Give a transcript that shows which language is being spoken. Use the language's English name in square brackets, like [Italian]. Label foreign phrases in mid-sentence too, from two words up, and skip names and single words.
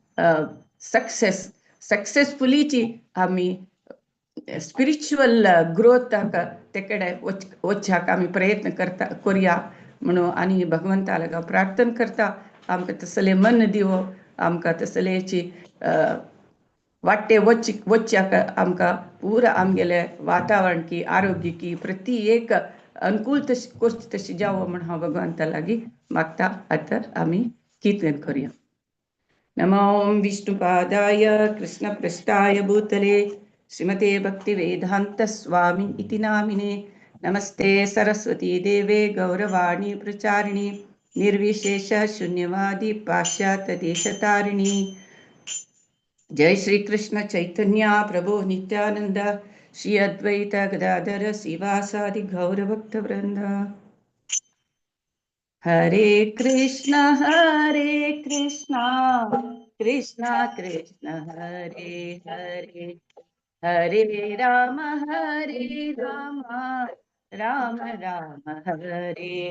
[Konkani] सक्सेसफुलीची आमी [English] spiritual growthak [Konkani] तेकडे वचच्याक आमी प्रयत्न करया म्हणून आनी भगवंता लागा प्रार्थना करता आमकां तसलें मन दिवो, आमकां तसलेची वाटे वचच्याक आमकां पुरा आमगेले वातावरण की आरोग्य की प्रति एक अनुकूल तशी जावो म्हण हांव भगवंता लागीं मागता. आतां आमी कीर्तन करया. [Sanskrit] नमो विष्णुपादाय कृष्णपृष्ठाय भूतले श्रीमते भक्तिवेदांत स्वामी इति नामिने. नमस्ते सरस्वती देवे गौरवाणी प्रचारिणी निर्विशेष शून्यवादी पाश्चात्य देशतारिणी. जय श्री कृष्ण चैतन्य प्रभु नित्यानंद श्री अद्वैत गदाधर श्रीवासादि गौर भक्त वृंद. हरे कृष्ण कृष्ण कृष्ण हरे हरे, हरे राम राम राम हरे हरे.